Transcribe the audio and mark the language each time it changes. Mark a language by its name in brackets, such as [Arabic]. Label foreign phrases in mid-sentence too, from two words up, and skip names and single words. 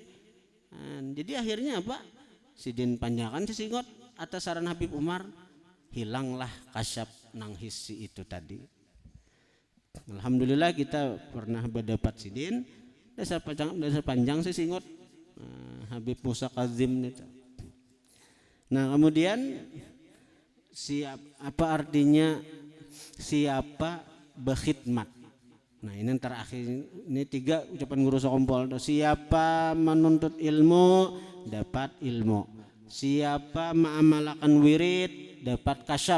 [Indonesian] Nah, jadi akhirnya apa? [Banjar] Sidin panjangan sisingot atas saran Habib Umar, hilanglah kasyaf nang hissi itu tadi. Alhamdulillah kita pernah berdapat Sidin dasar panjang sisingot Habib Musa Kazim itu. [Indonesian] Nah kemudian apa artinya siapa berkhidmat? Nah ini yang terakhir, ini 3 ucapan guru Sokompol. Siapa menuntut ilmu dapat ilmu, siapa mengamalkan wirid dapat kasyaf.